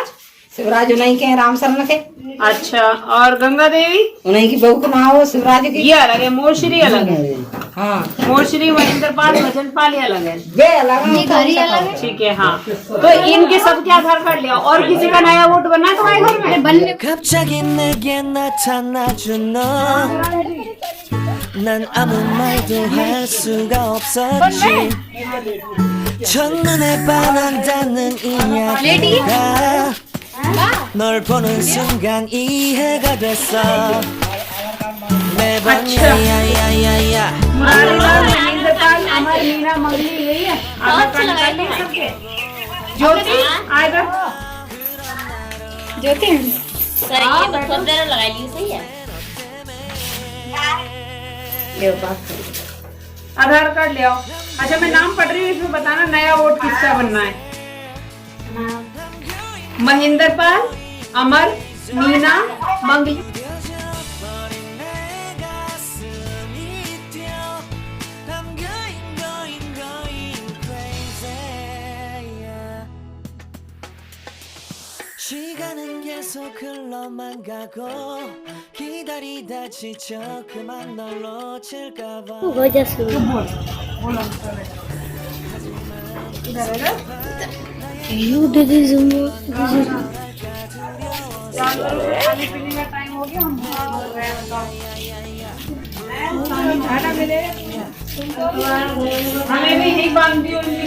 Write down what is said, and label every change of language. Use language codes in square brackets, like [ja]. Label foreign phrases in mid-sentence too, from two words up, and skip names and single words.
[hi] शिवराज उन्हीं के राम शरण के। अच्छा, और गंगा देवी? उन्हीं की बहू का नाम हो शिवराज की। ये अलग है, मोरश्री अलग है। हाँ मोरश्री महेंद्र पाल भजन पाल ये अलग है। वे अलग है। ठीक है। हाँ, तो इनके सबके आधार कार्ड लिया। और किसी का नया वोट बनना है तुम्हारे घर में? [ko] 갑자기 내게 나타나준 너 난 아무 말도 할 수가 없었지 첫눈에 반한다는 이야기가 널 보는 순간 이해가 됐어 매번 야야야야야 [hi] मुरारीलाल, महेंद्र पाल, अमर, मीना, मंगली, यही है आधार कार्ड निकाल लिए सबके। ज्योति आएगा। ज्योति सर ये तो थोड़ी देर लगाई ली सही है। आधार कार्ड ले आओ। अच्छा, मैं नाम पढ़ रही हूँ, इसमें बताना नया वोट किसका बनना है। महेंद्र पाल, अमर, मीना, मंगली। [ko] 시간은 계속 흘러만 가고 기다리다 지쳐 그만 널 놓칠까봐 [hi] खाने पीने का टाइम हो गया, हम बोल रहे हैं। खाना मिलेगा हमें भी यही बांध दियो।